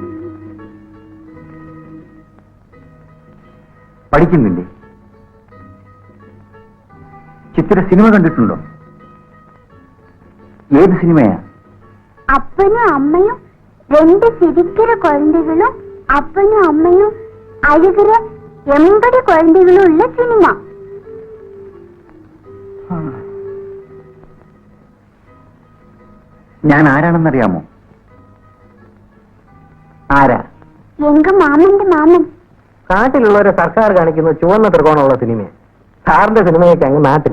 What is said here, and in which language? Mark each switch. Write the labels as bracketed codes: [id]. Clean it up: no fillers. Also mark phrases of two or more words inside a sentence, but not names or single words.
[ml] പഠിക്കുന്നില്ലേ? ചിത്ര സിനിമ കണ്ടിട്ടുണ്ടോ? ഏത് സിനിമയാ? അപ്പനും അമ്മയും രണ്ട് [ta] சிரிக்கிற குழந்தைகளும் அப்பனும் அம்மையும் அழுகிற 80 குழந்தைகளும் உள்ள சினிமா. [ml] ഞാൻ ആരാണെന്നറിയാമോ? ആരാ? എങ്ക മാമന്റെ മാമൻ. നാട്ടിലുള്ളവരെ സർക്കാർ കാണിക്കുന്ന ചുവന്ന ത്രികോണമുള്ള സിനിമ. സാറിന്റെ സിനിമയൊക്കെ അങ്ങ് നാട്ടില്.